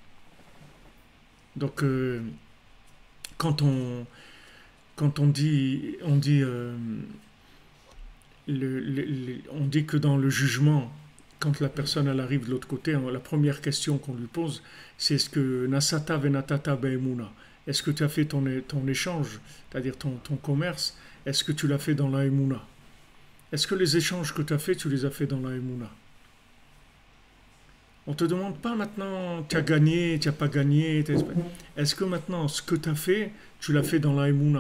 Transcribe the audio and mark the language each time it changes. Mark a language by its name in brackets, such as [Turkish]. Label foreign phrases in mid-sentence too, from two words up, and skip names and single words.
[French] Donc, quand on dit que dans le jugement, quand la personne elle arrive de l'autre côté, la première question qu'on lui pose, c'est est-ce que [Hebrew] נשאת ונתת באמונה, [French] est-ce que tu as fait ton échange, c'est-à-dire ton commerce, est-ce que tu l'as fait dans la emuna? Est-ce que les échanges que tu as fait, tu les as fait dans la emuna? On ne te demande pas maintenant, tu as gagné, tu n'as pas gagné. Est-ce que maintenant, ce que tu as fait, tu l'as fait dans la Emouna?